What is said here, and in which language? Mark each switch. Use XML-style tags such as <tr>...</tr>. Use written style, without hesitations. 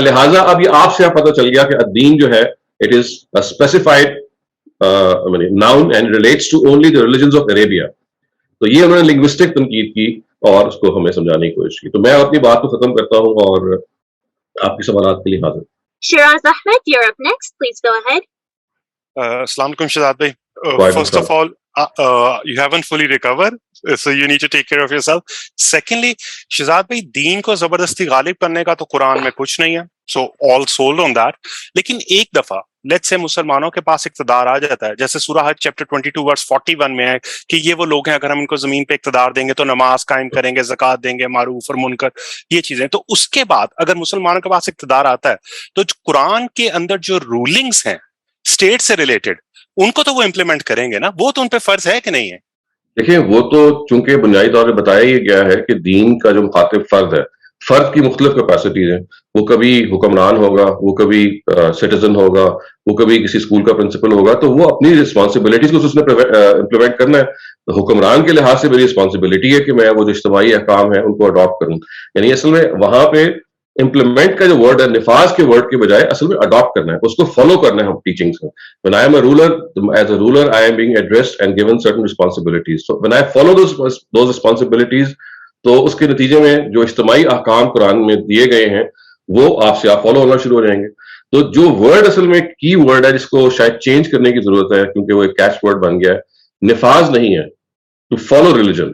<ur>لہٰذا اب یہ آپ سے پتہ چل گیا کہ الدین جو ہے</ur> <en>It is specified noun and relates to only the religions of Arabia.</en> <ur>تو یہ انہوں نے لنگوسٹک تنقید کی اور اس کو ہمیں سمجھانے کی کوشش کی. تو میں اپنی بات کو ختم کرتا ہوں اور آپ کے سوالات کے لیے حاضر.</ur> <en>Shiraz Ahmed, you're up next. Please go ahead.</en> <ur>السلام علیکم شہزاد بھائی.</ur> <en>First of all, you haven't fully recovered, so you need to take care of yourself. Secondly,</en> <ur>Shahzad بھائی دین کو زبردستی غالب کرنے کا تو قرآن میں کچھ نہیں ہے,</ur> <en>so all sold on that.</en> <ur>لیکن ایک دفعہ لیٹس سے مسلمانوں کے پاس اقتدار آ جاتا ہے, جیسے سورہ حج چیپٹر 22 ورس 41 میں ہے کہ یہ وہ لوگ ہیں اگر ہم ان کو زمین پہ اقتدار دیں گے تو نماز قائم کریں گے, زکوٰۃ دیں گے, معروف اور منکر یہ چیزیں. تو اس کے بعد اگر مسلمانوں کے پاس اقتدار آتا ہے تو قرآن کے اندر جو رولنگز ہیں اسٹیٹ سے ریلیٹڈ ان کو تو وہ امپلیمنٹ کریں گے نا, وہ تو ان پہ فرض ہے کہ نہیں ہے؟ دیکھیں وہ تو چونکہ بنیادی طور پہ بتایا یہ گیا ہے کہ دین کا جو مخاطب فرد ہے, فرد کی مختلف کیپیسٹیز ہیں, وہ کبھی حکمران ہوگا, وہ کبھی سٹیزن ہوگا, وہ کبھی کسی اسکول کا پرنسپل ہوگا, تو وہ اپنی رسپانسبلٹیز کو اس نے امپلیمنٹ کرنا ہے. تو حکمران کے لحاظ سے میری رسپانسبلٹی ہے کہ میں وہ جو اجتماعی احکام ہیں ان کو اڈاپٹ کروں. یعنی اصل میں وہاں پہ امپلیمنٹ کا جو ورڈ ہے, نفاذ کے ورڈ کے بجائے اصل میں اڈاپٹ کرنا ہے, اس کو فالو کرنا ہے ہم ٹیچنگس میں.</ur> <en>When I am a ruler, as a ruler, I am being addressed and given certain responsibilities. So when I follow those responsibilities,</en> <ur>تو اس کے نتیجے میں جو اجتماعی احکام قرآن میں دیے گئے ہیں وہ آپ سے آپ فالو ہونا شروع ہو جائیں گے. تو جو ورڈ اصل میں کی ورڈ ہے جس کو شاید چینج کرنے کی ضرورت ہے کیونکہ وہ ایک کیچ ورڈ بن گیا ہے, نفاذ نہیں ہے,</ur> <en>To follow religion.</en>